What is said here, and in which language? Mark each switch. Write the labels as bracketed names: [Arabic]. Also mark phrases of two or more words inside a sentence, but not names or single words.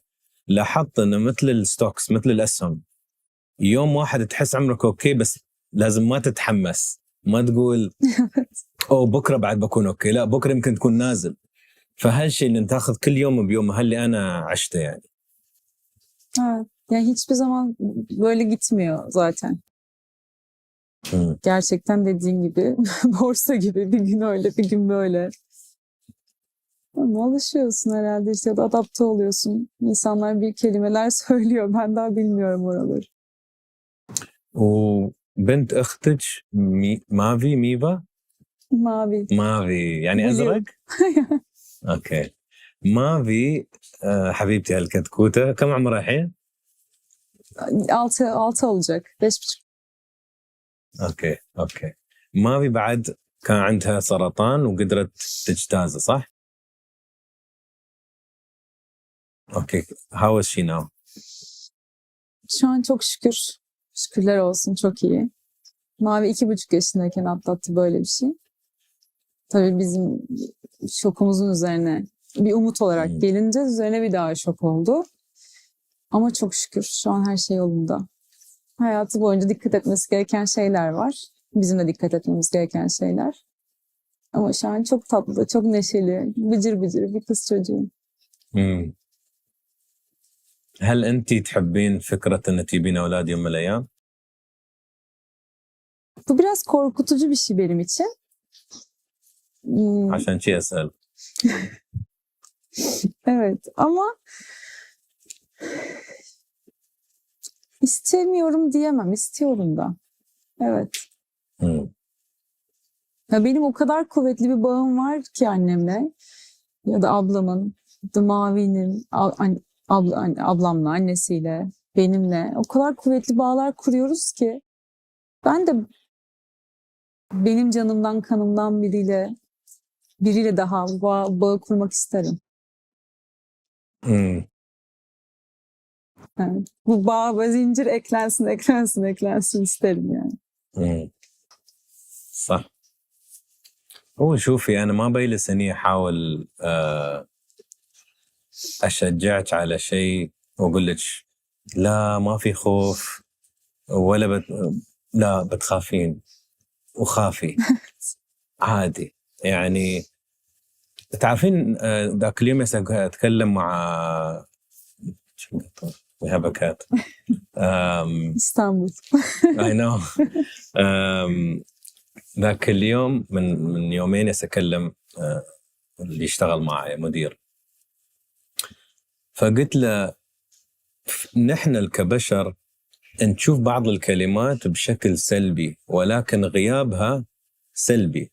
[Arabic] لاحظت إنه مثل الستوكس مثل الأسهم يوم واحد تحس عمرك أوكي بس لازم ما تتحمس ما تقول أو بكرة بعد بكون أوكي لا بكرة يمكن تكون نازل. فهالشيء اللي تاخذ كل يوم بيوم اللي أنا عشته يعني. [Turkish] Evet. Yani hiçbir zaman böyle gitmiyor zaten. Gerçekten dediğin gibi borsa gibi bir gün öyle bir gün böyle. Ama alışıyorsun herhalde işte ya da adapte oluyorsun. İnsanlar bir kelimeler söylüyor. Ben daha bilmiyorum oraları. [Arabic] وبنت أختك مافي ميفا [Turkish] Mavi. [Arabic] مافي يعني [English] بليو. [Arabic] أزرق. أوكي مافي حبيبتي هالكتكوتة كم عمرها الحين؟ [Turkish] 6 olacak. 5,5. [Arabic] اوكي مافي بعد كان عندها سرطان وقدرت تجتازه صح؟ [English] اوكي how is she now؟ [Turkish] Şu an çok şükür. Şükürler olsun çok iyi. Mavi 2,5 yaşındayken atlattı böyle bir şey. Tabii bizim şokumuzun üzerine bir umut olarak gelince üzerine bir daha şok oldu. Ama çok şükür şu an her şey yolunda. Hayatı boyunca dikkat etmesi gereken şeyler var. Bizim de dikkat etmemiz gereken şeyler. Ama şu an çok tatlı, çok neşeli, bıcır bıcır bir kız çocuğu. [Arabic] هل أنت تحبين فكرة أن تجيبين أولاد يوم من الأيام؟ [Turkish] Bu biraz korkutucu bir şey benim için. [Arabic] عشان شيء أسأل. [Turkish] Evet ama istemiyorum diyemem. İstiyorum da. Evet. مم. Ya benim o kadar kuvvetli bir bağım var ki annemle ya da ablamın, ya da Mavi'nin, ablamla, annesiyle, benimle. O kadar kuvvetli bağlar kuruyoruz ki ben de benim canımdan, kanımdan biriyle daha bağ kurmak isterim. مم. Yani bu bağ ve zincir eklensin isterim yani. [Arabic] مم. صح. هو شوفي أنا ما بجلس إني أحاول أشجعك على شيء وأقول لك لا ما في خوف ولا لا بتخافين وخافي عادي يعني. تعرفين ذاك اليوم أتكلم مع [English] we have a cat. [Turkish] İstanbul. [English] I know. [Arabic] ذاك اليوم من يومين أتكلم اللي يشتغل معي مدير، فقلت له نحن كبشر نشوف بعض الكلمات بشكل سلبي ولكن غيابها سلبي.